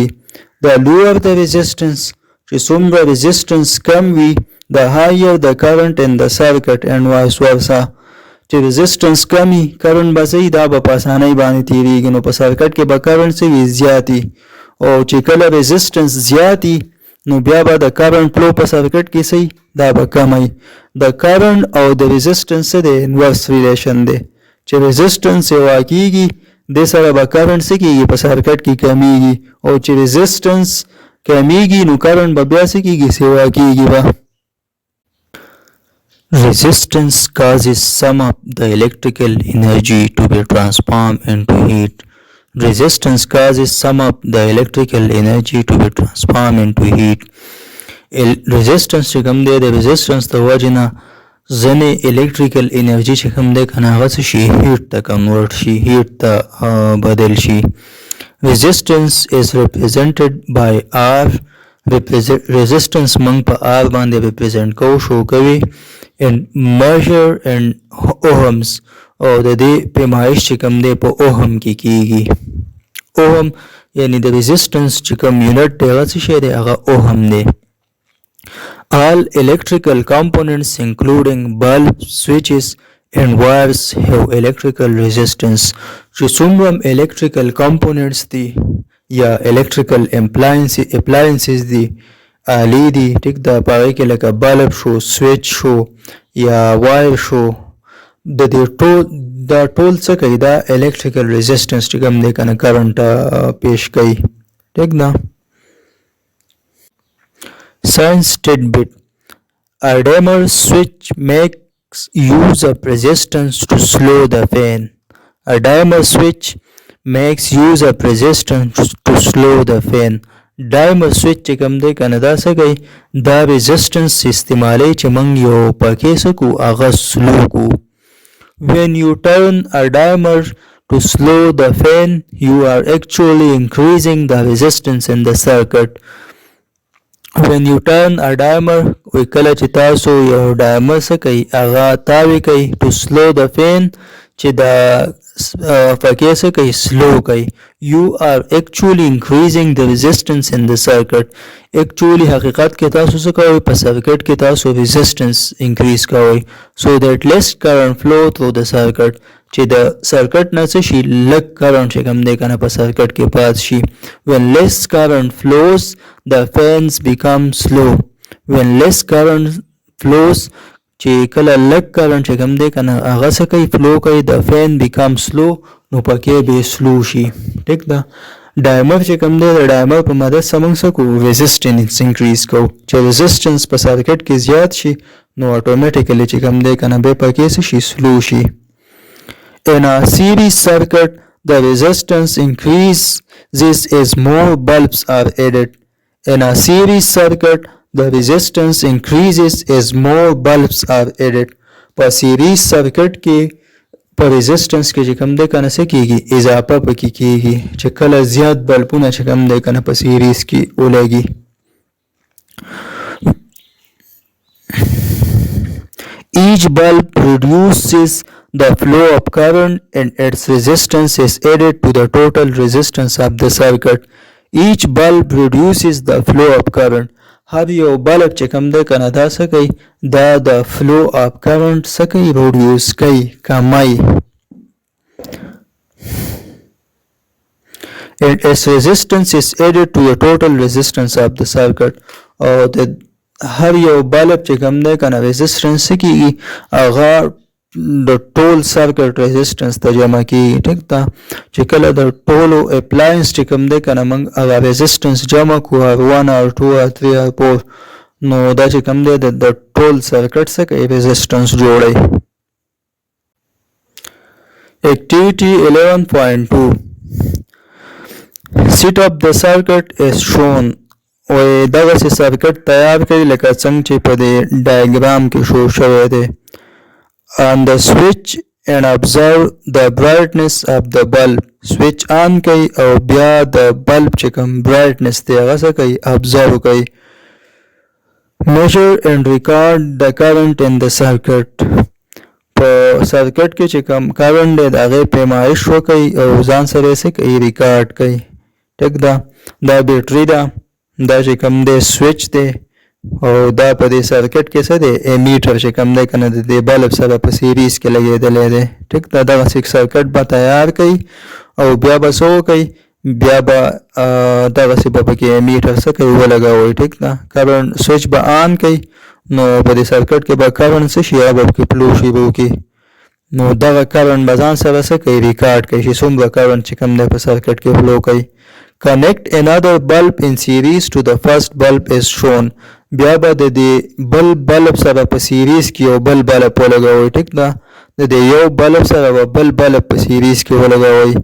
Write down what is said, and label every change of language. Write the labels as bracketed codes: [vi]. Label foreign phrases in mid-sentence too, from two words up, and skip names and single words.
[en] The lower the resistance [ps] چې څومره resistance کم وي [en] the higher the current in the circuit and vice versa. [ps] چې resistance کمی current به څه دا به په اسانۍ باندې تیریږي نو په سرکټ کې به current څه وي زیاتي او چې کله resistance زیاتي نو بیا به د [en] current flow [ps] په سرکټ کې څه دا به کمی. د current او د resistance څه دی [en] inverse relation [ps] دی چې resistance یوه کیږي دې سره به current څه کیږي په سرکټ کې کمیږي او چې resistance کمیږي نو current به بیا څه کیږي سیوا کیږي به. [en] Resistance causes some of the electrical energy to be transformed into heat. Resistance causes some of the electrical energy to be transformed into heat. [ps] Resistance چې کوم دی د resistance د وجې نه ځینې [en] electrical energy [ps] چې کوم دی که نه هغه څه شي heat ته convert شي heat ته بدل شي. [en] Resistance is represented by R. [ps] Resistance موږ په R باندې represent کوو show کوي [en] and measure and ohms [ps] او د دې پیمایش چې کوم دی په ohm کې کیږي. ohm یعنی د resistance چې کوم unit دی هغه څه شی دی هغه ohm دی. [en] All electrical components including bulbs, switches and wires have electrical resistance. [ps] چې څومره [en] electrical components [ps] دي یا [en] electrical appliances [ps] دي آلې دي ټیک ده په هغې کې لکه بلب شو سویچ شو یا وایر شو د دې دا ټول څه کوي دا [en] electrical resistance [ps] چې کوم دی که نه current پیش کوي ټیک ده. [en] Science tidbit. A dimmer switch makes use of resistance to slow the fan. A dimmer switch makes use of resistance to slow the fan. Dimmer switch [ps] چې کوم دی که نه دا څه کوي دا resistance استعمالی چې موږ یو پکې څه کړو هغه slow کړو. [en] When you turn a dimmer to slow the fan, you are actually increasing the resistance in the circuit. When you turn a dimmer [ps] کله چې تاسو یو dimmer څه کوي هغه تاوی کوي [en] to slow the fan [ps] چې دا پکې څه کوي slow کوي [en] you are actually increasing the resistance in the circuit. [ps] actually حقیقت کې تاسو څه کوئ په سرکټ کې تاسو [en] resistance increase [ps] کوئ [en] so that less current flow through the circuit [ps] چې د سرکټ نه څه شي لږ current چې کوم دی که نه په سرکټ کې پات شي. [en] when less current flows the fans become slow. when less current flows [ps] چې کله لږ current چې کوم دی که نه هغه څه کوي flow کوي د [en] fan become slow [ps] نو پکې به slow شي ټیک ده. ډایمر چې کوم دی د ډایمر په مدد سره موږ څه کوو [en] resistance increase [ps] کوو چې resistance په سرکټ کې زیات شي نو automatically چې کوم دی که نه بیا پکې څه شي slow شي. [en] In a series circuit, the resistance increases as more bulbs are added. In a series circuit, the resistance increases as more bulbs are added. [ps] په [en] series circuit [ps] کې په resistance کې چې کوم دی که نه څه کېږي اضافه پکې کېږي چې کله زیات بلبونه چې کوم دی که نه په series کې ولګي. [en] Each bulb reduces the flow of current and its resistance is added to the total resistance of the circuit. Each bulb reduces the flow of current. [ps] هر یو بلب چې کوم دی کنه دا څه کوي دا د [en] flow of current [ps] څه کوي reduce کوي کموي [en] and its resistance is added to the total resistance of the circuit [ps] او د هر یو بلب چې کوم دی کنه resistance کیږي هغه د ټول سرکټ ریزسټنس ته جمع کیږي ټیک ده چې کله د ټولو اپلاینس چې کوم دی کنه موږ هغه ریزسټنس جمع کو R1 R2 R3 R4 نو دا چې کوم دی د ټول سرکټ څخه کوي ریزسټنس جوړي. [en] Activity 11.2 Set of the circuit is shown [ps] او دغه سرکټ تیار کړي لکه څنګه چې په دې ډایګرام کې شو شوی دی. [en] On the switch and observe the brightness of the bulb. Switch on [ps] کوي او بیا د bulb چې کوم brightness دی هغه څه کوي observe کوي. [en] Measure and record the current in the circuit. [ps] په سرکټ کې چې کوم current دی د هغې پیمایش وکړي او ځان سره یې څه کوي ریکارډ کوي. ټیک ده دا بیټري ده دا چې کوم دی سویچ دی او دا په دې سرکټ کې څه دی امیټر چې کوم دی کنه د دې بلب سره په سیریز کې لګېدلی دی ټیک ده دغسې سرکټ به تیار کوي او بیا به څه وکوي بیا به دغسې به پکې امیټر څه کوي ولګوئ ټیک ده کرنټ سویچ به آن کوي نو په دې سرکټ کې به کرنټ څه شي هغه به پکې فلو شي به وکړي نو دغه کرنټ به ځان سره څه کوي ریکارډ کوي چې څومره کرنټ چې کوم دی په سرکټ کې فلو کوي. [en] Connect another bulb in series to the first bulb is shown. [ps] بیا به د دې بل بلب سره په سیریز کې یو بل بلب ولګوئ ټیک ده د دې یو بلب سره به بل بلب په سیریز کې ولګوئ.